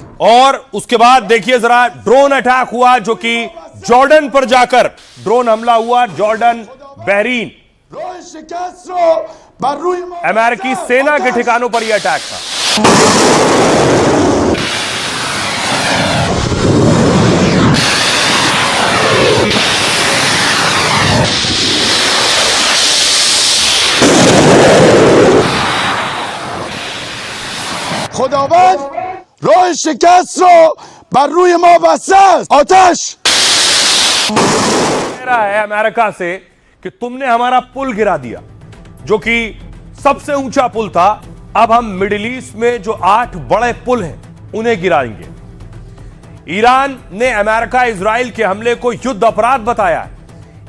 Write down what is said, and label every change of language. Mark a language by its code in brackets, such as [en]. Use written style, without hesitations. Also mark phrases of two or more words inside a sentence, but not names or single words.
[hi] और उसके बाद देखिए जरा [en] drone attack [hi] हुआ जो कि जॉर्डन पर जाकर ड्रोन हमला हुआ। जॉर्डन बहरीन अमेरिकी सेना के ठिकानों पर यह अटैक था। [fa] خداوند راه شکست رو بر روی ما بسته است. آتش [hi] कह रहा है अमेरिका से कि तुमने हमारा पुल गिरा दिया जो कि सबसे ऊंचा पुल था। अब हम मिडिल ईस्ट में जो 8 बड़े पुल हैं उन्हें गिराएंगे। ईरान ने अमेरिका इजराइल के हमले को युद्ध अपराध बताया है।